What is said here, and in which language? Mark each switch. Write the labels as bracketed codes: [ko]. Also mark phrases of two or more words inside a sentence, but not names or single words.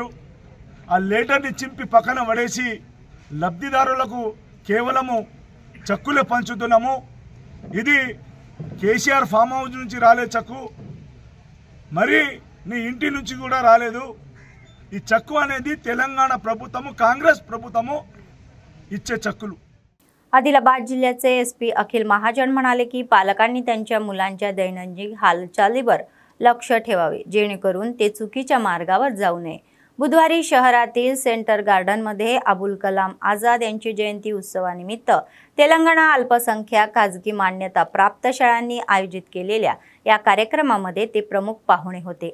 [te] ఆ లెటర్ని చింపి పక్కన పడేసి లబ్ధిదారులకు కేవలము చెక్కులే పంచుతున్నాము. ఇది కేసీఆర్ [en] farm house [te] నుంచి రాలే చెక్కు, మరి నీ ఇంటి నుంచి కూడా రాలేదు. ఈ చెక్కు అనేది తెలంగాణ ప్రభుత్వము, काँग्रेस ప్రభుత్వము ఇచ్చే చెక్కు. [mr] आदिलाबाद जिल्ह्याचे एसपी अखिल महाजन म्हणाले की पालकांनी त्यांच्या मुलांच्या दैनंदिन हालचालीवर लक्ष ठेवावे जेणेकरून ते चुकीच्या मार्गावर जाऊ नये. बुधवारी शहरातील सेंटर गार्डनमध्ये अबुल कलाम आझाद यांची जयंती उत्सवानिमित्त तेलंगणा अल्पसंख्याक खाजगी मान्यता प्राप्त शाळांनी आयोजित केलेल्या या कार्यक्रमामध्ये ते प्रमुख पाहुणे होते.